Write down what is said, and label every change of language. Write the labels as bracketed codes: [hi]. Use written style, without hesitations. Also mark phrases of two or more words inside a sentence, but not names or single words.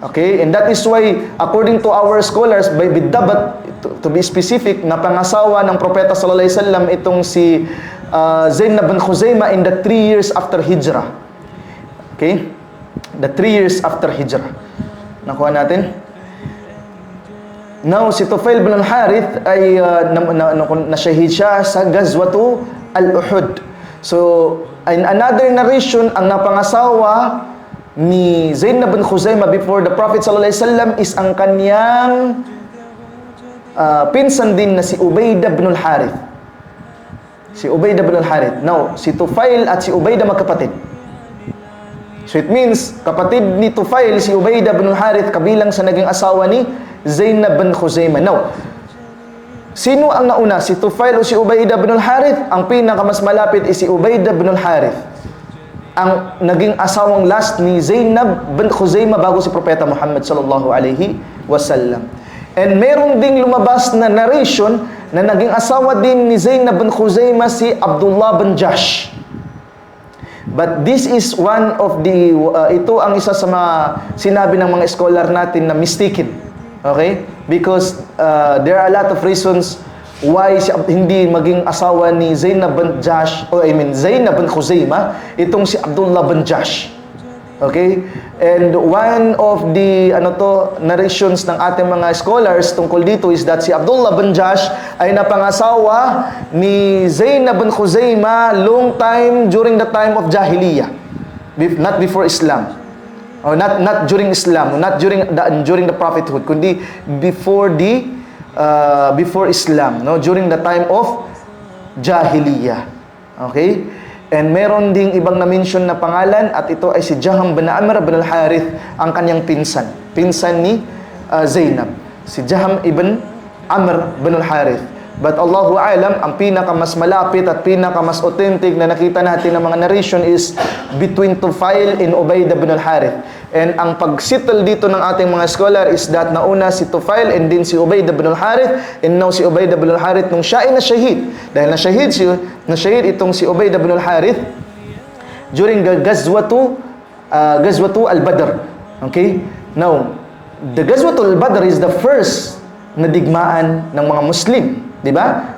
[en] Okay? And that is why, according to our scholars, by Biddabat, to be specific, [tl] na pangasawa ng Propeta [ar] صلى الله عليه وسلم [tl] itong si Zainab bin Khuzaimah [en] in the 3 years after Hijrah. Okay? The 3 years after Hijrah. [tl] Nakuha natin? Now, si Tufail bin al-Harith ay nasyahid siya sa Gazwatu al-Uhud. [en] So, in another narration, [tl] ang napangasawa ni Zainab bin Khuzaimah [en] before the Prophet [ar] صلى الله عليه وسلم [tl] is ang kanyang pinsan din na si Ubaidah bin al-Harith. Si Ubaidah bin al-Harith. Now, si Tufail at si Ubaidah magkapatid. [en] So it means, [tl] kapatid ni Tufail, si Ubaidah bin al-Harith, kabilang sa naging asawa ni Zainab bin Khuzaimah. Now, sino ang nauna? Si Tufail o si Ubaidah bin al-Harith? Ang pinakamas malapit is si Ubaidah bin al-Harith. Ang naging asawang last ni Zainab bin Khuzaimah bago si Propeta Muhammad [ar] صلى الله عليه وسلم. [tl] And meron ding lumabas na narration na naging asawa din ni Zainab bin Khuzaimah si Abdullah bin Jahsh. [en] But this is one of the, [tl] ito ang isa sa mga sinabi ng mga scholar natin na mistaken. Okay? [en] Because there are a lot of reasons why [tl] hindi maging asawa ni [en] Zainab bin Jahsh, Zainab bin Khuzaimah, [tl] itong si Abdullah bin Jahsh. [en] Okay? And one of the narrations [tl] ng ating mga scholars tungkol dito [en] is that [tl] si Abdullah bin Jahsh ay napangasawa ni Zainab bin Khuzaimah [en] long time during the time of Jahiliyyah. Not before Islam. Or not during Islam, not during the prophethood, kundi before Islam, no, during the time of Jahiliyyah. [tl] Okay? And meron ding ibang na-mention na pangalan at ito ay si Jaham bin Amr bin al-Harith, ang kanyang pinsan ni Zainab. Si Jaham ibn Amr bin al-Harith. But [ar] الله أعلم, [tl] ang pinakamas malapit at pinakamas authentic na nakita natin ng mga narration [en] is between Tufail and Ubaidah bin al-Harith. [tl] And ang pag-settle dito ng ating mga scholar [en] is that [tl] nauna si Tufail [en] and then [tl] si Ubaidah bin al-Harith, [en] and now [tl] si Ubaidah bin al-Harith nung siya ay nasyahid. Dahil nasyahid itong si Ubaidah bin al-Harith [en] during the Gazwatu al-Badr. [tl] Okay? [en] Now, the Gazwatu al-Badr is the first [tl] na digmaan ng mga Muslim. [en] Diba?